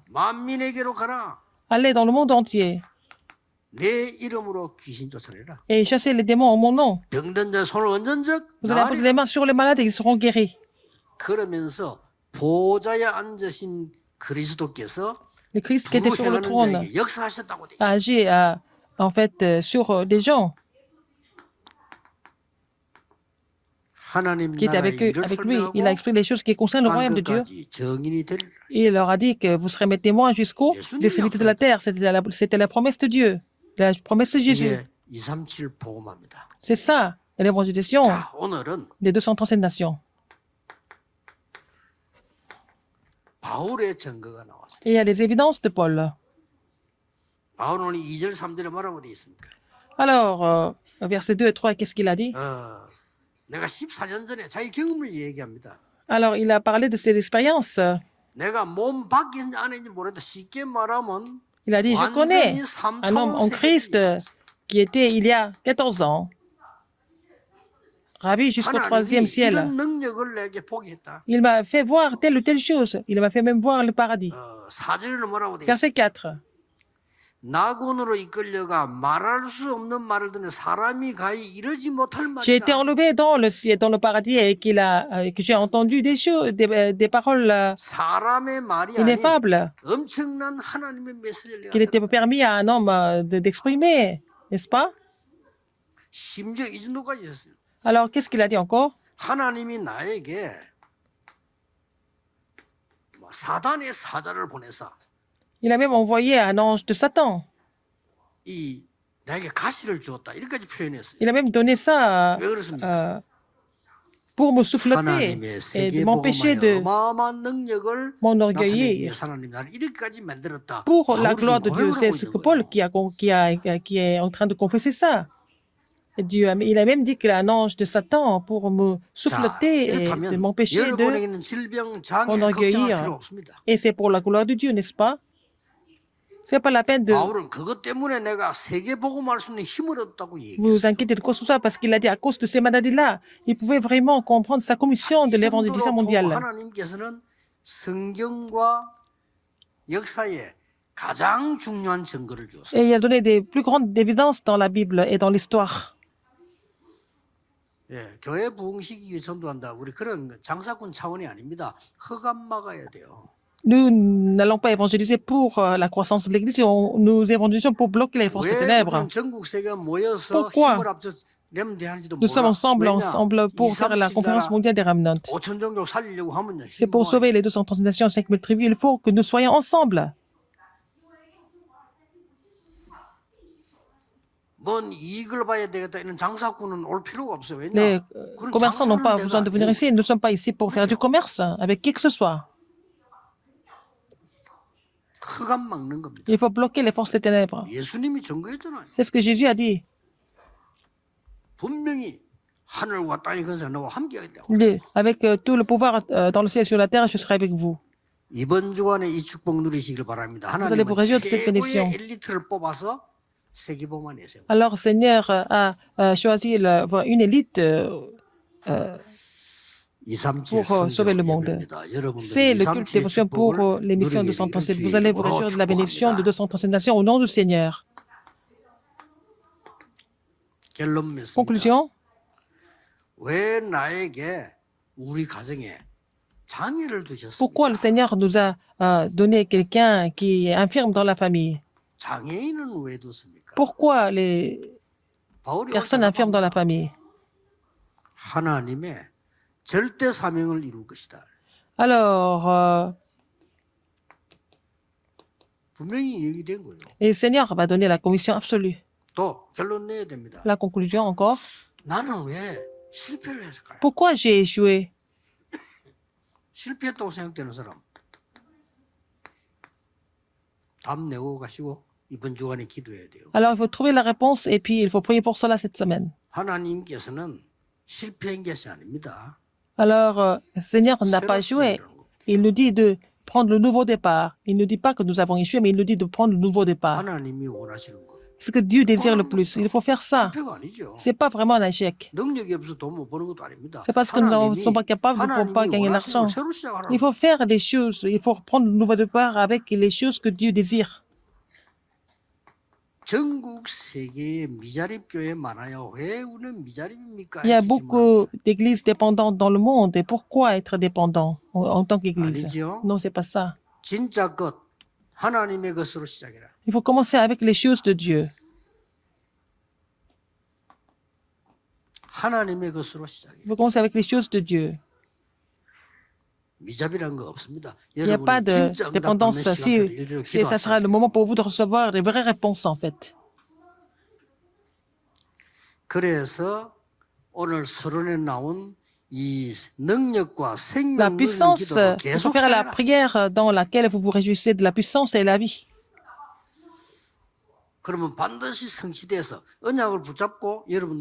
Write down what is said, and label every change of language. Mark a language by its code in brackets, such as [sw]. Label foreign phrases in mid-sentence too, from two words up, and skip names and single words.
[ko] 만민에게로 가라. [fr] Allez dans le monde entier [ko] 내 이름으로 귀신 쫓아내라. [fr] et chassez les démons en mon nom. [ko] 병든 자 손을 얹은즉 [fr] Vous allez poser les mains sur les malades et ils seront guéris. [ko] 그러면서 보좌에 앉으신 그리스도께서 [fr] Le Christ qui était sur le [ko] 부행하는 [fr] trône [ko] 자에게 역사하셨다고 돼. [fr] a agi en fait sur des gens [ko] 하나님 [fr] qui étaient [ko] 나라의 [fr] avec eux, [ko] 일을 [fr] avec lui. [ko] 설명하고 [fr] Il a expliqué les choses qui concernent le royaume de Dieu. [ko] 땅끝까지 정인이 되리라. [fr] Et il leur a dit que vous serez mes témoins jusqu'aux extrémités de la terre. C'était la promesse de Dieu, la promesse de Jésus. [ko] 이게 237 복음합니다. [fr] C'est ça, l'évangélisation [ko] 자, 오늘은 [fr] des 237 nations. [ko] 바울의 증거가 나왔어요. [fr] Et il y a les évidences de Paul. [ko] 바울은 2절 3절에 뭐라고 되어 있습니까? [fr] Alors, versets 2 et 3, qu'est-ce qu'il a dit? [ko] 내가 14년 전에 자기 경험을 얘기합니다. [fr] Alors, il a parlé de ses expériences. [ko] 내가 몸 밖인지 안인지 모르겠다. 쉽게 말하면 [fr] Il a dit, je connais un homme en Christ qui était il y a 14 ans ravi jusqu'au [ko] 하나님이 [fr] troisième ciel. [ko] 이런 능력을 내게 보게 했다. [fr] Il m'a fait voir telle ou telle chose. Il m'a fait même voir le paradis. [ko] 4절에는 뭐라고 돼 있어? [fr] Verset 4. [ko] 낙원으로 이끌려가 말할 수 없는 말을 듣는 사람이 가히 이르지 못할 [fr] J'ai été [ko] 말이다. [fr] enlevé dans le ciel, dans le paradis, et que j'ai entendu des choses, des paroles [ko] 사람의 말이 아닌 [fr] ineffables [ko] 엄청난 하나님의 메시지를 [fr] qu'il n'était pas [ko] 내가 [fr] permis à un homme d'exprimer, n'est-ce pas? [ko] 심지어 이 정도까지 했어요. [fr] Alors, qu'est-ce qu'il a dit encore? [ko] 하나님이 나에게 사단의 사자를 보내서 [fr] Il a même envoyé un ange de Satan. [ko] 이 나에게 가시를 주었다. 이렇게까지 표현했어요. [fr] Il a même donné ça [ko] 왜 그렇습니까? [fr] pour me souffleter [ko] 하나님의 [fr] et de m'empêcher [ko] 세계복음의 [fr] de [ko] 어마어마한 능력을 [fr] m'enorgueillir [ko] 나타내기 위해서 하나님 나를 이렇게까지 만들었다. [fr] pour la [ko] 바울이 [fr] gloire de [ko] 지금 [fr] Dieu. [ko] 고백을 [fr] C'est [ko] 하고 [fr] ce [ko] 있는 [fr] que [ko] 거예요. [fr] Paul qui est en train de confesser ça. Il a même dit qu'il a un ange de Satan pour me [ko] 자, [fr] souffleter et de [ko] 이렇다면 [fr] m'empêcher de [ko] 여러분에게 있는 질병, 장애 걱정할 [fr] m'enorgueillir. [ko] 필요 없습니다. [fr] Et c'est pour la gloire de Dieu, n'est-ce pas? C'est pas la peine de [ko] 바울은 그것 때문에 내가 세계복음할 수 있는 힘을 얻었다고 얘기했어요. [fr] vous inquiéter de quoi que ce soit, parce qu'il a dit à cause de ces maladies-là, il pouvait vraiment comprendre sa commission de [ko] 이 [fr] l'évangélisation [ko] 정도로 [fr] mondiale. [ko] 하나님께서는 성경과 역사에 가장 중요한 증거를 주었어요. [fr] Et il a donné des plus grandes évidences dans la Bible et dans l'histoire. [ko] 예, 교회 부흥시키기 위해 전도한다. 우리 그런 장사꾼 차원이 아닙니다. 흑암 막아야 돼요. [fr] Nous n'allons pas évangéliser pour la croissance de l'Église, nous évangélisons pour bloquer les forces [ko] 왜 [fr] ténèbres. [ko] 우리는 전국 세계가 모여서 [fr] Pourquoi [ko] 힘을 합쳐 렘대하는지도 [fr] Nous sommes [ko] 몰라. [fr] ensemble pour faire la conférence mondiale des remnants. [ko] 5천 종족 살리려고 하면요. [fr] C'est pour sauver les 230 nations, 5000 tribus. Il faut que nous soyons ensemble. [ko] 뭔 이익을 봐야 되겠다. 이런 장사꾼은 올 필요가 없어요. 왜냐? [fr] Les [ko] 그런 [fr] commerçants n'ont pas [ko] 장사하는 [fr] besoin de [ko] 데가 [fr] venir [ko] 아니에요. [fr] ici. Nous ne sommes pas ici pour faire du commerce avec qui que ce soit. [ko] 흑암 막는 겁니다. [fr] Il faut bloquer les forces des ténèbres. [ko] 예수님이 증거했잖아요. [fr] C'est ce que Jésus a dit. [ko] 분명히 하늘과 땅의 근세가 너와 함께하겠다고. [fr] Avec tout le pouvoir dans le ciel et sur la terre, je serai avec vous. [ko] 이번 주간에 이 축복 누리시길 바랍니다. [fr] allez vous [ko] 하나님은 [fr] réjouir de cette bénédiction. [ko] 최고의 엘리트를 뽑아서 세계복음만 내세요. [fr] Alors, Seigneur a choisi une élite 237 pour sauver le monde. C'est le culte dévotion pour les missions de 237. Vous allez vous réjouir de la bénédiction de 237 nations au nom du Seigneur. [ko] 결론 맺습니다. [fr] Conclusion. [ko] 왜 나에게 우리 가정에 장애를 두셨습니까? [fr] Pourquoi le Seigneur nous a donné quelqu'un qui est infirme dans la famille? [ko] 장애인은 왜 뒀습니까? [fr] Pourquoi les [ko] 바울이 [fr] personnes infirmes dans la famille? [ko] 하나님의 절대 사명을 이룰 것이다. [fr] Alors, [ko] 분명히 얘기된 거예요. [fr] le Seigneur va donner la commission absolue. [ko] 또 결론 내야 됩니다. [fr] La conclusion encore. [ko] 나는 왜 실패를 했을까요? [fr] Pourquoi j'ai échoué? [ko] 실패했다고 생각되는 사람 답 내고 가시고 이번 주간에 기도해야 돼요. [fr] Alors, il faut trouver la réponse et puis il faut prier pour cela cette semaine. [ko] 하나님께서는 실패한 것이 아닙니다. [fr] Alors, le Seigneur n'a pas échoué. Il nous dit de prendre le nouveau départ. Il ne dit pas que nous avons échoué, mais il nous dit de prendre le nouveau départ. [ko] 하나님이 원하시는 거. [fr] Ce que Dieu désire le plus. Il faut faire ça. [ko] 실패가 아니죠. [fr] C'est pas vraiment un échec. [ko] 능력이 없어서 돈 못 버는 것도 아닙니다. [fr] C'est parce que nous ne sommes pas capables de ne pas [ko] 하나님이 [fr] gagner l'argent. [ko] 원하시는 걸 새로 시작하라고. [fr] Il faut faire les choses. Il faut prendre le nouveau départ avec les choses que Dieu désire. [ko] 전국 세계에 미자립 교회 많아요. 왜 우리는 미자립입니까? [fr] Il y a beaucoup d'églises dépendantes dans le monde. Et pourquoi être dépendant en tant qu'église? [ko] 아니죠. [fr] Non, c'est pas ça. [ko] 진짜 것 하나님의 것으로 시작해라. [fr] Il faut commencer avec les choses de Dieu. [ko] 하나님의 것으로 시작해. [fr] Il faut commencer avec les choses de Dieu. [ko] 미잡이라는 거 없습니다. [fr] Il n'y a pas de dépendance. Ça sera le moment pour vous de recevoir les vraies réponses, en fait. [ko] 그래서 오늘 서론에 나온 이 능력과 [fr] La [ko] 생명 [fr] puissance, [ko] 기도를 [fr] il faut [ko] 계속 [fr] faire la [ko] 해라. [fr] prière dans laquelle vous vous réjouissez de la puissance et la vie. [ko] 그러면 반드시 성취돼서 언약을 붙잡고 여러분들